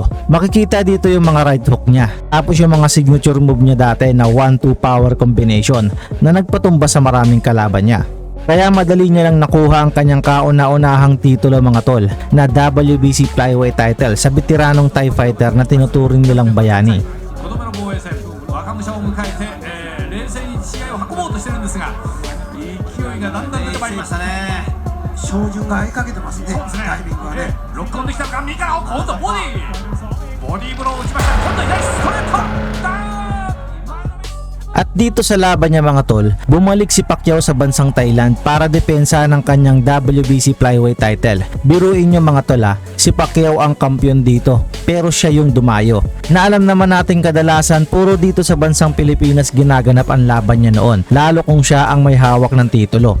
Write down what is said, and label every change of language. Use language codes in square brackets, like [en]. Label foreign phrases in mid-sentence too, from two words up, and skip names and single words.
[tl] Makikita dito yung mga [en] right hook [tl] niya. Tapos yung mga [en] signature move [tl] niya dati na 1-2 [en] power combination [tl] na nagpatumba sa maraming kalaban niya. Kaya madali niya lang nakuha ang kanyang kauna-unahang titulo mga tol na WBC [en] flyweight title [tl] sa veteranong Thai fighter na tinuturing nilang bayani. [ja] 5 度目の防衛戦若武者を迎えて、冷静に試合を運ぼうとしてるんですが勢いがだんだん出てまいりましたね。照準が合いかけてますね。タイミングはね。ロックオンできたのか右から今度ボディブローを打ちました今度左ストレートダウン [tl] At dito sa laban niya mga tol, bumalik si Pacquiao sa bansang Thailand para depensa ng kanyang WBC [en] flyweight title. [tl] Biruin niyo mga tol si Pacquiao ang kampiyon dito pero siya yung dumayo. Na alam naman natin kadalasan puro dito sa bansang Pilipinas ginaganap ang laban niya noon, lalo kung siya ang may hawak ng titulo.